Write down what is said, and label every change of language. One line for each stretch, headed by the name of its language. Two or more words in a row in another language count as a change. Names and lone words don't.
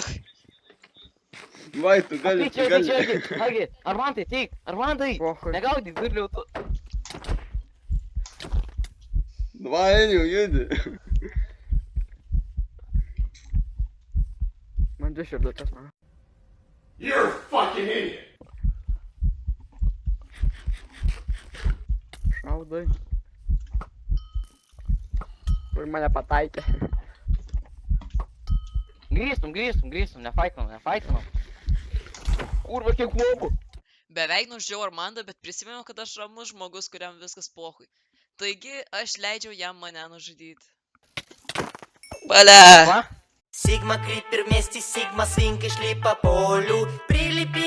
Lithuanian: Vai, tu gali. Agi, Armantai, teik, Armantai! Negaudyk, durliau tu. Davai, Elio, judi. Man 2 širdutės, man.
English: You're a fucking idiot.
Lithuanian: Šaudai. Kur mane pataikė. Grįžtum, nefaitinam. Kurva, kiek mobų. Beveik nužudžiau Armandą, bet prisimenu, kad aš ramus žmogus, kuriam viskas pohui. Taigi, aš leidžiau jam mane nužudyti.
Russian: Бля! Сигма Крипер вместе с Сигма Свинкой шли по полю.